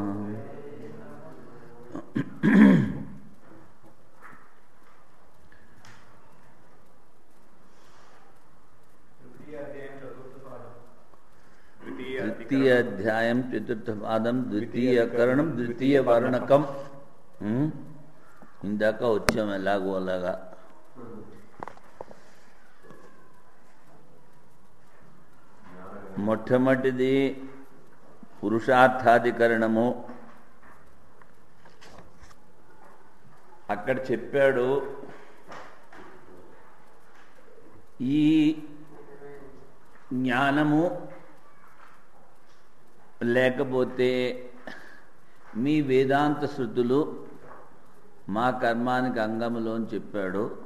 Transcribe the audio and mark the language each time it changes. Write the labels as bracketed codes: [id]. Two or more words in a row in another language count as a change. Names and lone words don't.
[sa] द्वितीय अध्यायं चतुर्थ पादं द्वितीय करणं द्वितीय वर्णकम। [te] इंदाక వచ్చాం ఎలాగో అలాగా. మొట్టమొదటిది పురుషార్థాధికరణము. అక్కడ చెప్పాడు ఈ జ్ఞానము లేకపోతే మీ వేదాంత శృతులు మా కర్మానికి అంగములో అని చెప్పాడు.